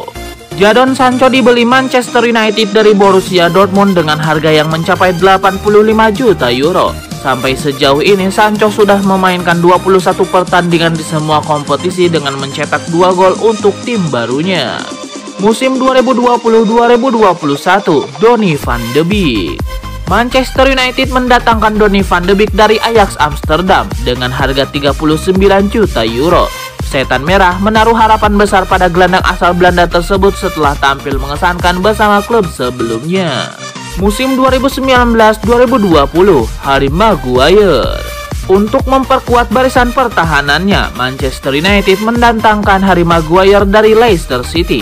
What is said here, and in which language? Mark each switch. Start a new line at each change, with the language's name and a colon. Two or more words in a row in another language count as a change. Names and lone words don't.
Indonesian: Jadon Sancho dibeli Manchester United dari Borussia Dortmund dengan harga yang mencapai 85 juta euro. Sampai sejauh ini Sancho sudah memainkan 21 pertandingan di semua kompetisi dengan mencetak 2 gol untuk tim barunya. Musim 2020-2021, Donny van de Beek. Manchester United mendatangkan Donny van de Beek dari Ajax Amsterdam dengan harga 39 juta euro. Setan Merah menaruh harapan besar pada gelandang asal Belanda tersebut setelah tampil mengesankan bersama klub sebelumnya. Musim 2019-2020, Harry Maguire. Untuk memperkuat barisan pertahanannya, Manchester United mendatangkan Harry Maguire dari Leicester City.